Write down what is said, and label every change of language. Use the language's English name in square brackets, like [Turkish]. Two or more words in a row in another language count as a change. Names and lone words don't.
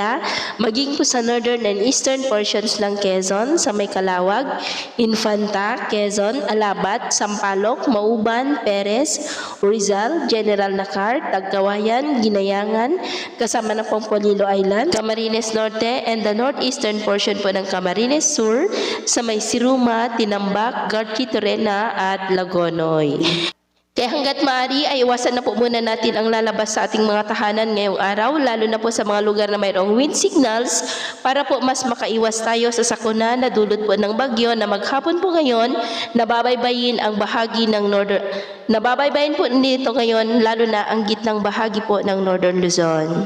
[Filipino] maging po sa [English] northern and eastern portions [Filipino] ng Quezon, sa may Calawag, Infanta, Quezon, Alabat, Sampaloc, Mauban, Perez, Rizal, General Nakar, Tagkawayan, Ginayangan, kasama na pong Polilo Island, Camarines Norte, [English] and the northeastern portion [Filipino] po ng Camarines Sur, sa may Siruma, Tinambak, Garchi Torena, at Lagonoy. Kaya hanggat maaari ay iwasan na po muna natin ang lalabas sa ating mga tahanan ngayong araw, lalo na po sa mga lugar na mayroong [English] wind signals [Filipino] para po mas makaiwas tayo sa sakuna na dulot po ng bagyo na maghapon po ngayon nababaybayin ang bahagi ng nababaybayin po nito ngayon lalo na ang gitnang bahagi po ng Northern Luzon.